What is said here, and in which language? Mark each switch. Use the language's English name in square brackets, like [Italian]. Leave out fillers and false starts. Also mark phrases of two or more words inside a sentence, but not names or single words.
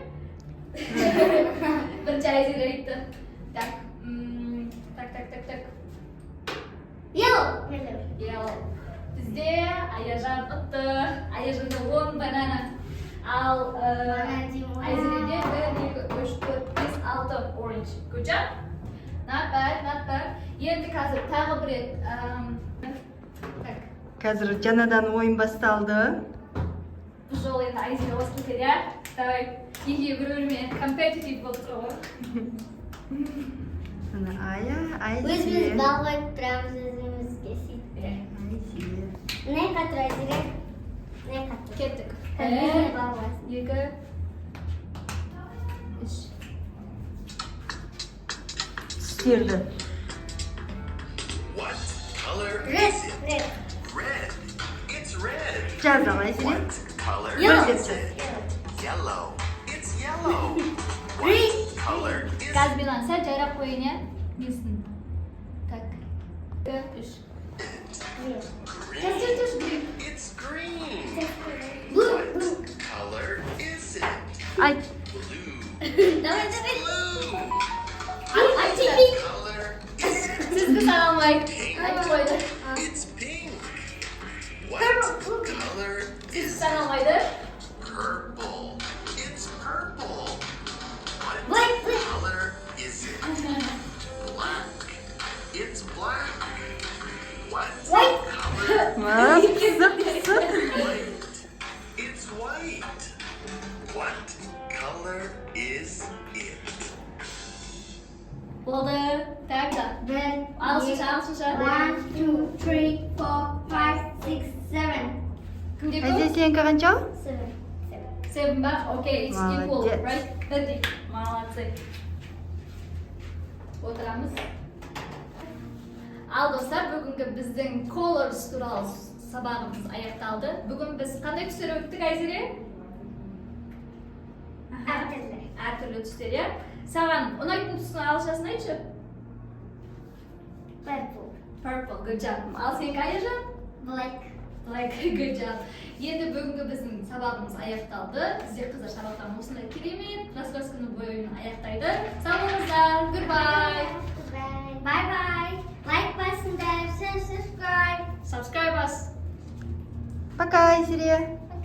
[Kazakh] Бірінші Айзере айтты. Так. [English] Yellow. [Kazakh] Yellow. Бізде Аяжан ұтты. Аяжанда 10 банана. Ал Айзереде 1, 2, 3, 4, 5, 6 orange. [English] Good job. Not bad. [Kazakh] Енді қазір тағы бір рет. Так. Қазір жаңадан ойын басталды. Бұл жолы енді Айзере осы кетеді, иә? Давай. Екеуі бір-бірімен competitive болып тұр ғой. Мына Айзере. Өзіміз бал қойып тұрамыз өзімізге сөйтіп. Айзере. Не қатыр Айзере? Не қатыр? Кеттік. Кәдімгі бал қойсын. 2, 3. Түстерді. [English] What color Red. is it? Red. Red. It's red. [Kazakh] Жаздық Айзере. [English] What color Yellow. is it? Yellow. It's yellow. Green. What color is it? [Kazakh] Газбилан сәл жайрап қойын, иә? Несін? Так. 2, 3. [English] Red. Green. Green. It's green. Blue. What color is it? [Kazakh] Ай, [English] Blue. [Kazakh] Давай. [English] Blue. [Kazakh] Айтты. [English] Color is it? [Kazakh] Сізді саналмай. Айтып қойды. [English] It's pink. What Purple. color [Kazakh] Сізді [English] is it? [Kazakh] саналмайды. [English] Purple. It's purple. What Black. color is it? Black. It's black. What White. color? [Kazakh] қызық. [English] White. It's white. What color is it? [Kazakh] Болды. Так да. [English] Red. [Kazakh] Ағылшынша. 1, 2, 3, 4, 5, 6, 7. Кімде Айзере көп? сенікі қанша? 7. 7 ба? Окей, [English] it's equal, Молодец. right? [Kazakh] Бірдей. Молодцы. Отырамыз. Ал достар, бүгінгі біздің colors туралы сабағымыз аяқталды. Бүгін біз қандай түстер өттік, Айзере? Әртүрлі. Әртүрлі түстер, иә? Саған ұнайтын түстің ағылшыншасын айтшы. [English] Purple. Purple, good job. [Kazakh] Ал сен Айжан? [English] Black. Like, good job. [Kazakh] Енді бүгінгі біздің сабағымыз аяқталды. Сіздер қыздар сабақтан осындай керемет рассказканың бойын аяқтайды. Сау болыңыздар. [English] Goodbye. Bye bye. Like басыңдар, subscribe. Subscribe us. [Kazakh] Пока, Айзере.